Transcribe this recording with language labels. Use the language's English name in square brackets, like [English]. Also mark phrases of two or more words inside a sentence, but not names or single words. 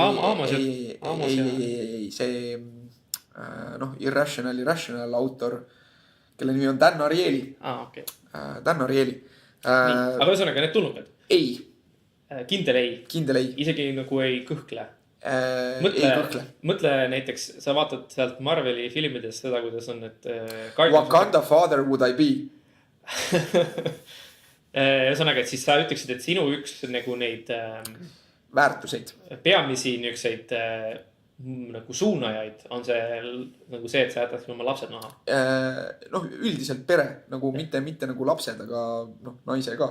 [Estonian] Ei, see Irrational autor, kelle nimi on Dan Ariely. Okay. Dan Ariely. Aga ühesõnaga, need tulnukad? Ei. Kindel ei? Kindel ei. Isegi nagu ei kõhkle? Mõtle näiteks, sa vaatad sealt Marveli filmides seda, kuidas on need [English] Wakanda father would I be? [Estonian] Ühesõnaga, et siis sa ütleksid, et sinu üks nagu neid väärtuseid, peamisi niukseid nagu suunajaid on see nagu see, et sa jätad oma lapsed maha. Üldiselt pere, nagu mitte nagu lapsed, aga naise ka.